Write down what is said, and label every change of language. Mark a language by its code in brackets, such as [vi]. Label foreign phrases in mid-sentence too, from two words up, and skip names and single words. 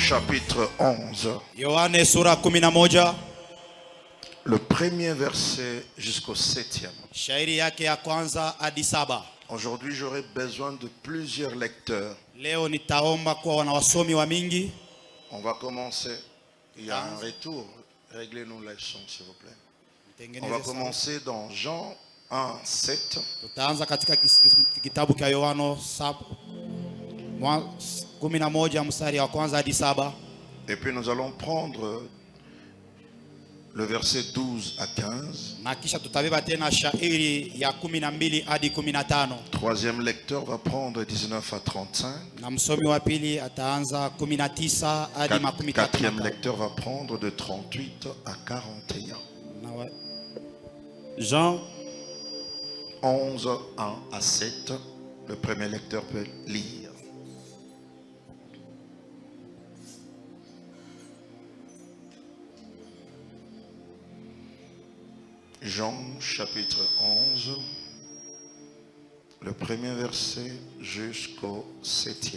[fr] chapitre 11. [sw] Yohane sura 11. [fr] Le premier verset jusqu'au 7e. [sw] Shairi yake ya kwanza hadi 7. [fr] Aujourd'hui, j'aurai besoin de plusieurs lecteurs. [sw] Leo nitaomba kwa wanawasomi wa mingi. [fr] On va commencer. Il y a un retour. Réglez-nous les sons, s'il vous plaît. On va commencer dans Jean 1, 7. [sw] Tutaanza katika kitabu cha Yohana 11 mstari wa kwanza hadi 7. [fr] Et puis nous allons prendre le verset 12 à 15. [sw] Na kisha tutabeba tena shairi ya 12 hadi 15. [fr] Troisième lecteur va prendre 19 à 35. [sw] Na msomi wa pili ataanza 19 hadi 35. [fr] Quatrième lecteur va prendre de 38 à 41. Jean 11, 1 à 7. Le premier lecteur peut lire. Jean chapitre 11, le premier verset jusqu'au 7e.